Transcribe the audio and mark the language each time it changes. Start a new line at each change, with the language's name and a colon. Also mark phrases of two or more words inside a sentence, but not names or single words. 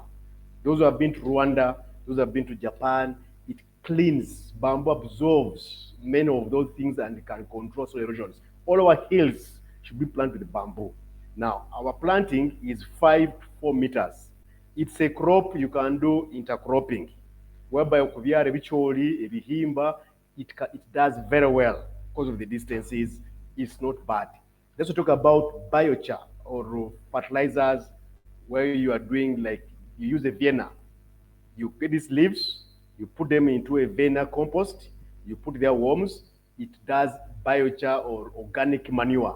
English: Those who have been to Rwanda, those who have been to Japan, it cleans, bamboo absorbs many of those things and can control soil erosions. All our hills should be planted with bamboo. Now, our planting is 5 to 4 meters. It's a crop you can do intercropping, whereby
Tooro: kubyara ebicholi, ebihimba,
English: it does very well because of the distances. It's not bad. Let's talk about biochar or fertilizers, where you are doing like, you use a Vienna. You get these leaves, you put them into a Vienna compost, you put their worms, it does biochar or organic manure.